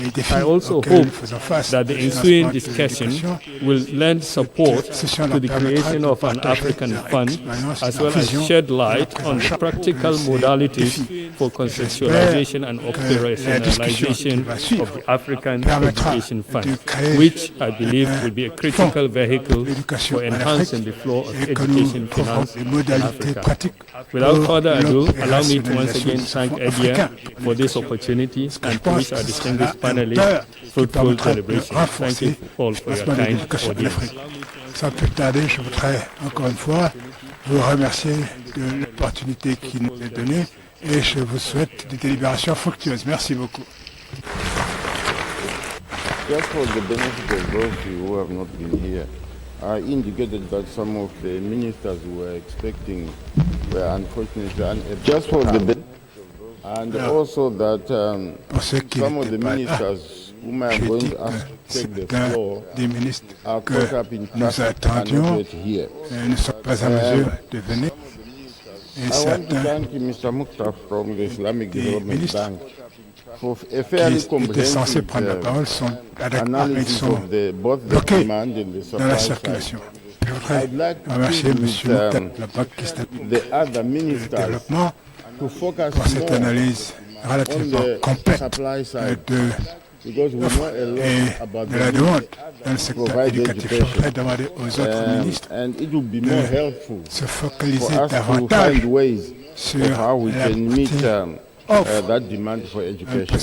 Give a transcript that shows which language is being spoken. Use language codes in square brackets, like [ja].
[en] I also hope that the ensuing discussion will lend support to the creation of an African fund, as well as shed light on the practical modalities for conceptualization and operationalization of the African Education Fund, which I believe will be a critical vehicle for enhancing the flow of education finance in Africa. Without further ado, allow me to once again thank ADEA for this opportunity and to wish our distinguished panelists fruitful deliberations. Thank you all for your kind audience. [fr] Sans plus tarder, je voudrais encore une fois vous remercier de l'opportunité qui nous est donnée et je vous souhaite des délibérations fructueuses. Merci beaucoup. [en] Just for the benefit of those who have not been here, I indicated that some of the ministers we were expecting were unfortunately unable. Just for the and also that some of the ministers whom I am going to ask to take the floor are caught up in traffic and not yet here. [fr] Ne sont pas à mesure de venir. [en] I want to thank Mr. Mukhtar from the Islamic Development Bank for a fairly comprehensive analysis of both the demand and the supply side. I'd like to with the other ministers to focus more on the supply side, because we know a lot about the need to provide education, and it would be more helpful for us to find ways of how we can meet that demand for education.